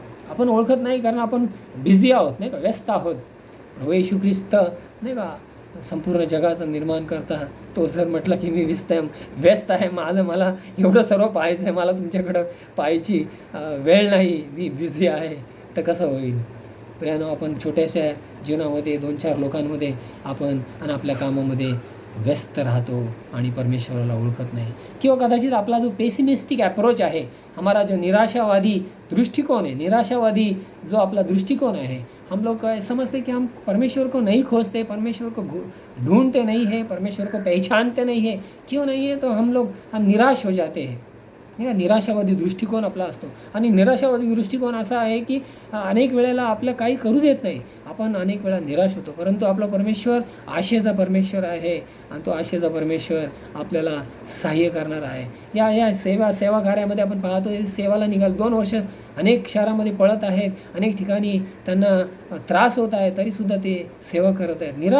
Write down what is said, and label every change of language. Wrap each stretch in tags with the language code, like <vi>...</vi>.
<mr>आपण ओळखत नाही कारण आपण बिझी आहोत, नाही का, व्यस्त आहोत. प्रभू येशू ख्रिस्त नाही का संपूर्ण जगाचं निर्माण करता, तो जर म्हटलं की मी व्यस्त आहे, मला एवढं सर्व पाहायचं आहे, मला तुमच्याकडं पाहायची वेळ नाही, मी बिझी आहे, तर कसं होईल. प्रियानो, आपण छोट्याशा जीवनामध्ये 2-4 लोकांमध्ये आपण आणि आपल्या कामामध्ये व्यस्त राहतो आणि परमेश्वराला ओळखत नाही. किंवा कदाचित आपला जो पेसिमिस्टिक ॲप्रोच आहे,</mr> <hi>हमारा जो निराशावादी दृष्टिकोन है, निराशावादी जो अपना दृष्टिकोण है, हम लोग समझते कि हम परमेश्वर को नहीं खोजते, परमेश्वर को ढूंढते नहीं है, परमेश्वर को पहचानते नहीं है. क्यों नहीं है, तो हम निराश हो जाते हैं.</hi> <mr>नाही का, निराशावादी दृष्टिकोन आपला असतो. आणि निराशावादी दृष्टिकोन असा आहे की अनेक वेळेला आपलं काही करू देत नाही, आपण अनेक वेळा निराश होतो. परंतु आपला परमेश्वर आशेचा परमेश्वर आहे आणि तो आशेचा परमेश्वर आपल्याला सहाय्य करणार आहे. या सेवा कार्यामध्ये आपण पाहतो, सेवाला निघाल 2 वर्ष अनेक शहरामध्ये पळत आहेत, अनेक ठिकाणी त्यांना त्रास होत आहे, तरीसुद्धा ते सेवा करत आहेत.</mr>